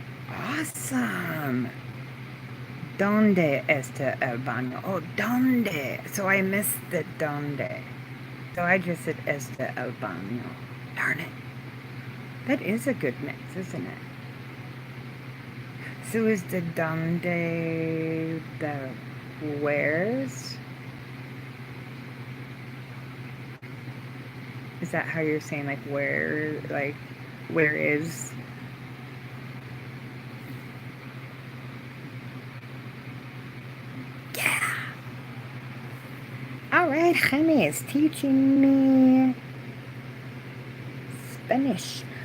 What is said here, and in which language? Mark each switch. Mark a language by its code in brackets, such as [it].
[es] Awesome. ¿Dónde está el baño? [en] Oh, ¿dónde? So I missed the ¿dónde? So I just said está el baño. Darn it. That is a good mix, isn't it? So is the ¿dónde the where's? Is that how you're saying, where is? Yeah. All right, Jaime is teaching me Spanish.